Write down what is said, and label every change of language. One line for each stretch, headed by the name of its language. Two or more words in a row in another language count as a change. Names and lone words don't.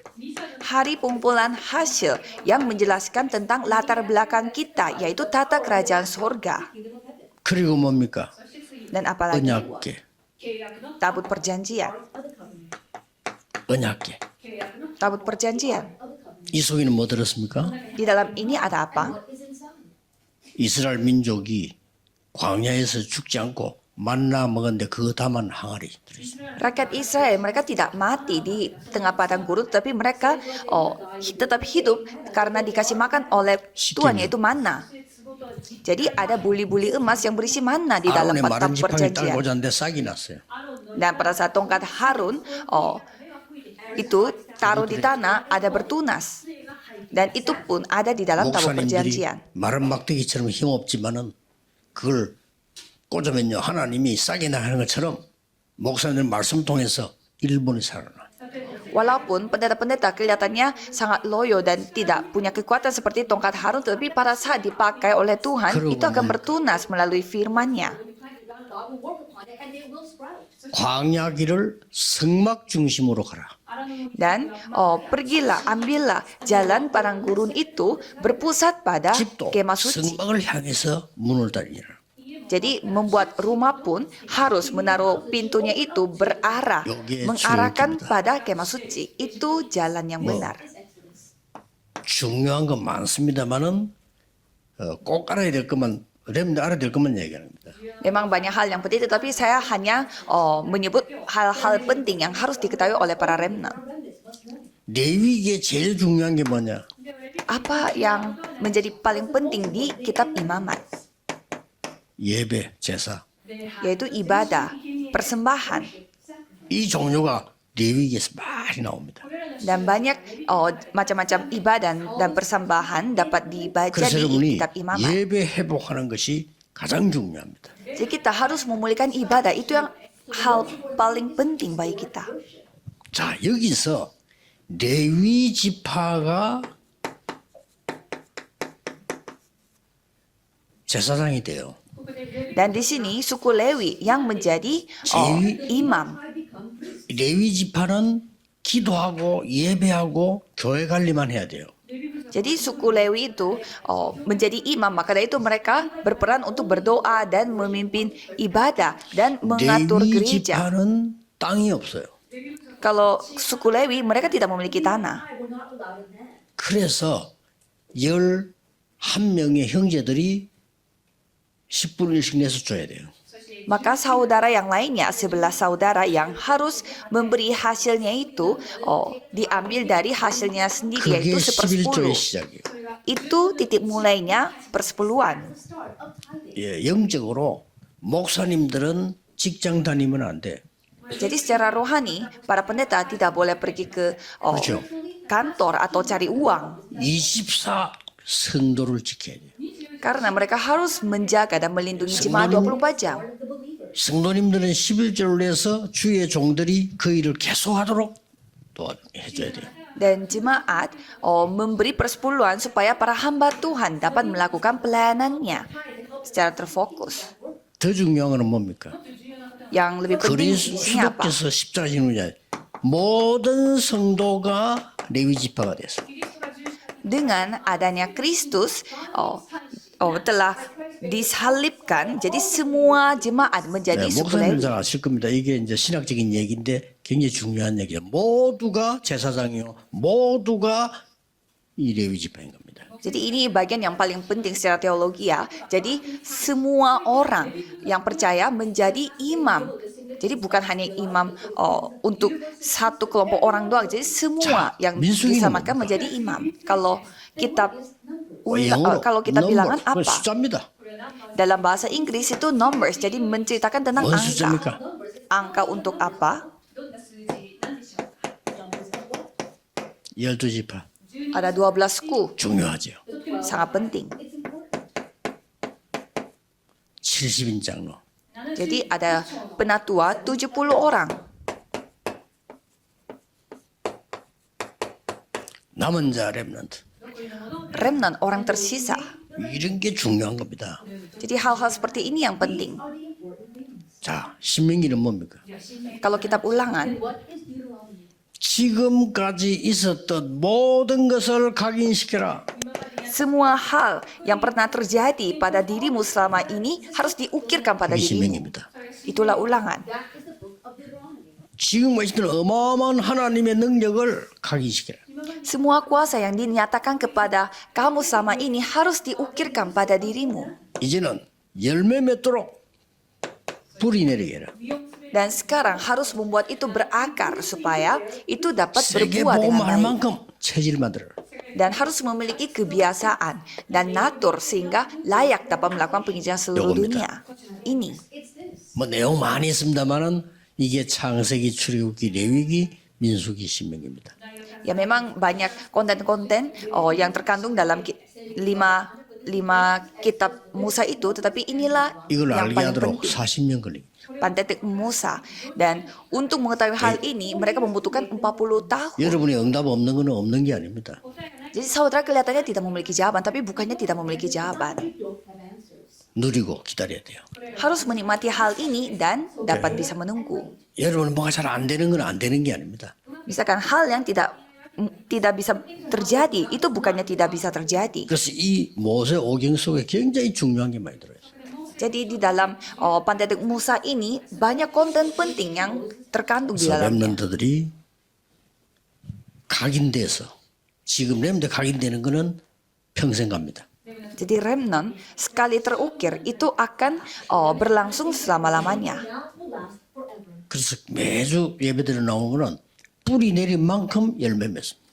Indonesian: Hari pengumpulan hasil yang menjelaskan tentang latar belakang kita, yaitu tata kerajaan sorga.
Korean: 그리고 뭡니까?
Indonesian: Dan apalagi
Korean: 언약궤.
Indonesian: tabut perjanjian.
Korean: 언약궤.
Indonesian: Tabut perjanjian.
Korean: 이 속에는 뭐 들었습니까?
Indonesian: Di dalam ini ada apa?
Korean: 이스라엘 민족이 광야에서 죽지 않고 만나 먹었는데 그거 다만 항아리 들어있어요.
Indonesian: Rakyat Israel mereka tidak mati di tengah padang gurun, tapi mereka tetap hidup karena dikasih makan oleh Tuhan, yaitu manna. Jadi ada buli-buli emas yang berisi manna di dalam
Korean: 아론의 마른
Indonesian: tabut
Korean: 지팡이
Indonesian: perjanjian.
Korean: 딸고 잤는데 싹이 났어요.
Indonesian: Dan pada saat tongkat Harun itu taruh di tanah ada bertunas. Dan itu pun ada di dalam tabut
Korean: 목사님들이
Indonesian: perjanjian.
Korean: 마른 막대기처럼 힘없지만은 그걸 꽂으면요 하나님이 싹이 나는 것처럼 목사님들 말씀 통해서 일본이 살아나.
Indonesian: Walaupun pendeta-pendeta kelihatannya sangat loyo dan tidak punya kekuatan seperti tongkat Harun, tetapi pada saat dipakai oleh Tuhan, itu akan bertunas melalui firman-Nya.
Korean: 광야길을 성막 중심으로 가라.
Indonesian: Dan pergilah, ambillah jalan padang gurun itu berpusat pada
Korean: 집도
Indonesian: kemah suci.
Korean: 성막을 향해서 문을 닫으라.
Indonesian: Jadi membuat rumah pun harus menaruh pintunya itu berarah,
Korean: 여기에
Indonesian: mengarahkan
Korean: 주역입니다.
Indonesian: pada kemah suci. Itu jalan yang benar.
Korean: 중요한 건 많습니다만은 꼭 알아야 될 것만 여러분들 알아야 될 것만 얘기하는 겁니다.
Indonesian: Memang banyak hal yang penting, tetapi saya hanya menyebut hal-hal penting yang harus diketahui oleh para remnant.
Korean: 레위기에 제일 중요한 게 뭐냐?
Indonesian: Apa yang menjadi paling penting di kitab imamat?
Korean: 예배, 제사.
Indonesian: Yaitu ibadah, persembahan.
Korean: 이 종류가 레위기에서 많이 나옵니다.
Indonesian: Dan banyak macam-macam ibadah dan persembahan dapat dibaca
Korean: 그래서
Indonesian: di
Korean: 여러분이
Indonesian: kitab imamat.
Korean: 예배 회복하는 것이 가장 중요합니다.
Indonesian: Jadi kita harus memulihkan ibadah, itu yang hal paling penting bagi kita.
Korean: 자, 여기서 레위 지파가 제사장이 돼요.
Indonesian: Dan di sini suku Lewi yang menjadi imam.
Korean: 레위 지파는 기도하고 예배하고 교회 관리만 해야 돼요.
Indonesian: Jadi suku Lewi itu menjadi imam, maka dari itu mereka berperan untuk berdoa dan memimpin ibadah dan mengatur
Korean: 레위
Indonesian: gereja.
Korean: 지파는 땅이 없어요.
Indonesian: Kalau suku Lewi mereka tidak memiliki tanah.
Korean: 그래서 11명의 형제들이 10분의 1씩 내서 줘야 돼요.
Indonesian: Maka saudara yang lainnya, 11 saudara yang harus memberi hasilnya itu diambil dari hasilnya sendiri,
Korean: 그게
Indonesian: yaitu
Korean: 11조의
Indonesian: 1/10.
Korean: 시작이에요.
Indonesian: Itu titik mulainya persepuluhan.
Korean: 예, 영적으로 목사님들은 직장 다니면 안 돼.
Indonesian: Jadi secara rohani, para pendeta tidak boleh pergi ke
Korean: 그렇죠.
Indonesian: kantor atau cari uang.
Korean: 24 성도를 지켜야 돼요.
Indonesian: Karena mereka harus menjaga dan melindungi jemaat 24 jam.
Korean: 성도님들은 11조를 내서 주의 종들이 그 일을 계속하도록 해줘야 돼요.
Indonesian: Dan jemaat memberi persepuluhan supaya para hamba Tuhan dapat melakukan pelayanannya secara terfokus.
Korean: 더 중요한 건 뭡니까?
Indonesian: Yang lebih penting di sini apa?
Korean: 그리스도께서 십자가 지는 자 모든 성도가 레위 지파가 됐어요.
Indonesian: Dengan adanya Kristus telah disalibkan, jadi semua jemaat menjadi
Korean: 네,
Indonesian: suku
Korean: 목사님
Indonesian: Lewi.
Korean: 잘 아실 겁니다. 이게 이제 신학적인 얘기인데 굉장히 중요한 얘기예요. 모두가 제사장이요, 모두가 이 레위 지파인 겁니다.
Indonesian: Jadi ini bagian yang paling penting secara teologi ya. Jadi semua orang yang percaya menjadi imam. Jadi bukan hanya imam untuk satu kelompok orang doang. Jadi semua yang disamakan menjadi imam. Kalau kitab kalau kita bilangan apa?
Korean: 숫자입니다.
Indonesian: Dalam bahasa Inggris itu numbers. Jadi menceritakan tentang
Korean: 뭔
Indonesian: angka.
Korean: 숫자입니까?
Indonesian: Angka untuk apa?
Korean: 12지파
Indonesian: Ada 12 suku.
Korean: 중요하죠.
Indonesian: Sangat penting.
Korean: 70인 장로.
Indonesian: Jadi ada penatua 70 orang.
Korean: 남은 자 렘넌트.
Indonesian: Remnant, orang tersisa.
Korean: 이런 게 중요한 겁니다.
Indonesian: Jadi hal-hal seperti ini yang penting.
Korean: 자, 신명기는 뭡니까?
Indonesian: Kalau kitab ulangan,
Korean: 지금까지 있었던 모든 것을 각인시켜라.
Indonesian: semua hal yang pernah terjadi pada dirimu selama ini harus diukirkan pada
Korean: 이게
Indonesian: dirimu.
Korean: 신명기입니다.
Indonesian: Itulah ulangan.
Korean: 지금 있던 어마어마한 하나님의 능력을 각인시켜라.
Indonesian: Semua kuasa yang dinyatakan kepada kamu selama ini harus diukirkan pada dirimu.
Korean: 이제는 열매 맺도록 뿌리 내리게 해라.
Indonesian: Dan sekarang harus membuat itu berakar supaya itu dapat
Korean: 세계
Indonesian: berbuah dengan
Korean: 복음할
Indonesian: baik.
Korean: 만큼 체질 만들어라.
Indonesian: Dan harus memiliki kebiasaan dan natur sehingga layak dapat melakukan penginjilan seluruh dunia. Ini.
Korean: 뭐 내용 많이 있습니다만은 이게 창세기, 출애굽기, 레위기, 민수기, 신명기입니다.
Indonesian: Ya memang banyak konten-konten yang terkandung dalam lima kitab Musa itu, tetapi inilah
Korean: 이걸
Indonesian: yang
Korean: 알게
Indonesian: paling
Korean: 하도록
Indonesian: penting.
Korean: 40년 걸립니다.
Indonesian: Pentateuch Musa. Dan untuk mengetahui hal ini mereka membutuhkan 40 tahun.
Korean: 여러분이 응답 없는 건 없는 게 아닙니다.
Indonesian: Jadi saudara kelihatannya tidak memiliki jawaban, tapi bukannya tidak memiliki jawaban.
Korean: 누리고 기다려야 돼요.
Indonesian: Harus menikmati hal ini dan dapat bisa menunggu.
Korean: 여러분 뭐가 잘 안 되는 건 안 되는 게 아닙니다.
Indonesian: Misalkan hal yang tidak bisa terjadi, itu bukannya tidak bisa terjadi.
Korean: 그래서 이 모세 오경 속에 굉장히 중요한 게 많이 들어있어요.
Indonesian: Jadi di dalam Pentateuch Musa ini banyak konten penting yang terkandung di
Korean: 그래서
Indonesian: dalamnya.
Korean: 렘넌트들이 각인돼서 지금 렘넌트 각인되는 거는 평생 갑니다.
Indonesian: Jadi remnant sekali terukir itu akan berlangsung selama-lamanya.
Korean: 그래서 매주 예배드려 나오는 거는 뿌리 내린 만큼 열매 맺습니다.